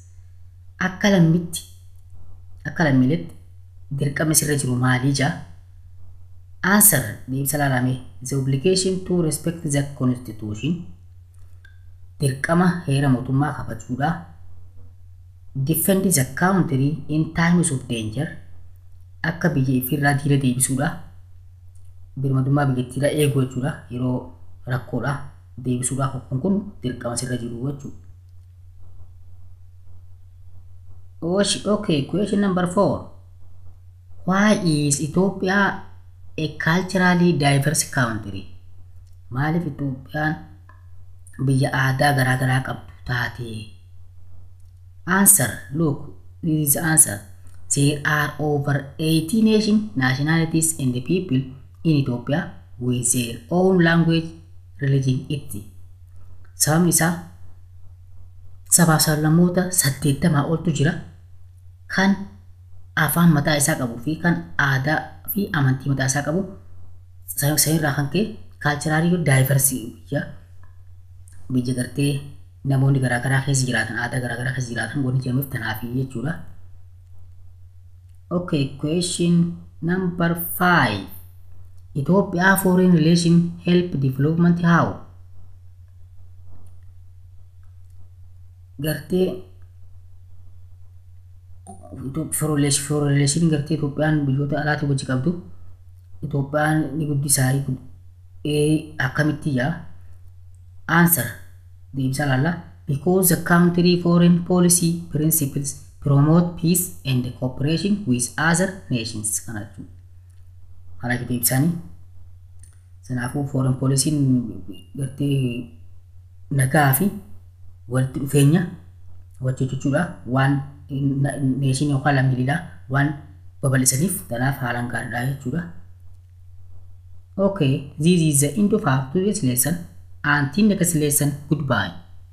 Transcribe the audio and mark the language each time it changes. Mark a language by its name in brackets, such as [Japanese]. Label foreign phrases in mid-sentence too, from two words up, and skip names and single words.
[Oromo] Akka lammiiletti dirqama sirra jiru maali jaa? Answer: deebisa laalame. [English] The obligation to respect the constitution, [Oromo] dirqama heera mootummaa kabajuudha. [English] Defend the country in times of danger, [Oromo] akka biyya ifirraa diina deebisuudha. Birmadummaa biyyattiidhaa eeguu jechuudha. Yeroo rakkoodha deebisuudhaaf kun dirqama sirra jiru jechuudha. [English] Okay, question number 4. Why is Ethiopia a culturally diverse country? [Oromo] Maaliif Itoophiyaan biyya aadaa garaagaraa qabdu taate? [English] Answer: look, this is the answer. There are over 80 nationalities and people in Ethiopia with their own language, religion, etc. [Oromo] Sababni isaa sabaaf sablammoota 80 oltu jira kan afaan mataa isaa qabu fi kan aadaa fi amantii mataa isaa qabu. Sanirraa kan ka'e [English] culturally diverse [Oromo] biyya gartee namoonni garaagaraa keessa jiraatan, aadaa garaagaraa keessa jiraatan wanni jedhamuuf tanaaf jechuudha. [English] Okay, question number 5. Ethiopia foreign relation help development how? [Oromo] Gartee [English] foreign relation [Oromo] gartee Itoophiyaan biyyoota alaatti wajji qabdu. Itoophiyaan ni guddisaa akkamitti yaa? Answer: deebisa laalla. [English] Because the country foreign policy principles promote peace and cooperation with other nations [Oromo] kana jechuudha. Kana ibsanii sanaafuu [English] foreign policy [Oromo] gartee nagaa fi walitti dhufeenya hojjechuudha waan nation yookaan lammiilee waan babal'isaniif kanaaf haalaan gaariidha jechuudha. [English] Okay, this is the end of our today's lesson. Until next lesson, goodbye.